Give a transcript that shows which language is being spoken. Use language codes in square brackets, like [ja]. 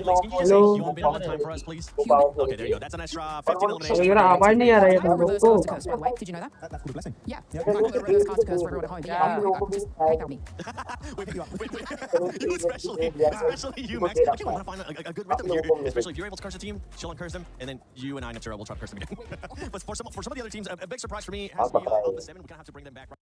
[en] Okay, there you go. That's an extra 15 eliminations. [hi] मेरा आवाज नहीं आ रहा है तुम लोग को [en] Did you know that? That's called a blessing. Yeah. Cast a curse for everyone at home. But yeah, just PayPal me. You especially you, Max. I think we want to find a good rhythm here, especially if you're able to curse a team, she'll uncurse them, and then you and I, Neptura, will try to curse them again. But for some of the other teams, a big surprise for me has to be on the 7. We kind of have to bring them back.